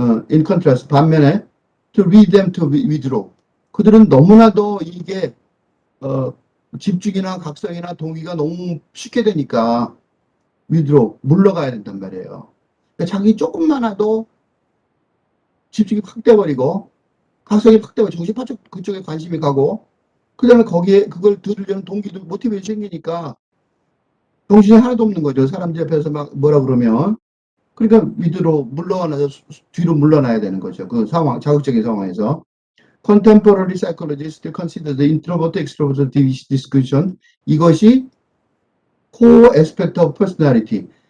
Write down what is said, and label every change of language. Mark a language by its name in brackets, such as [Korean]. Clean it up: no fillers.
[English] In contrast, [Korean] 반면에 [English] to lead them to withdraw. [Korean] 그들은 너무나도 이게 어, 집중이나 각성이나 동기가 너무 쉽게 되니까 withdraw, 물러가야 된단 말이에요. 그러니까 자기 조금만 하도 집중이 확 돼버리고 각성이 확 돼버리고 정신 바짝 그쪽에 관심이 가고 그다음에 거기에 그걸 들으려는 동기도 모티베이션이 생기니까 정신이 하나도 없는 거죠. 사람들 옆에서 막 뭐라 그러면. 그러니까 밑으로 물러나서 뒤로 물러나야 되는 거죠. 그 상황, 자극적인 상황에서. [English] Contemporary psychologists consider the introvert-extrovert discussion. [Korean] 이것이 [English] core aspect of personality.